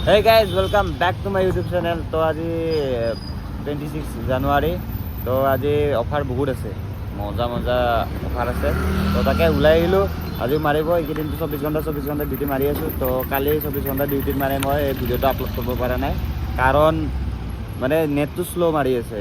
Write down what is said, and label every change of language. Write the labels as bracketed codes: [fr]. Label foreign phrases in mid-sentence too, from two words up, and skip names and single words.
[en] Hey guys, welcome back to my YouTube channel. [hi] तो आज [as] 26 জানুৱাৰী তো আজি অফাৰ বহুত আছে, মজা মজা অফাৰ আছে। তো তাকে ওলাই আহিলোঁ, আজি মাৰিব। এইকেইদিনটো 24 ঘণ্টা ডিউটি মাৰি আছোঁ। তো কালি 24 ঘণ্টা ডিউটিত মানে মই এই ভিডিঅ'টো আপলোড কৰিব পৰা নাই, কাৰণ মানে নেটটো শ্ল' মাৰি আছে।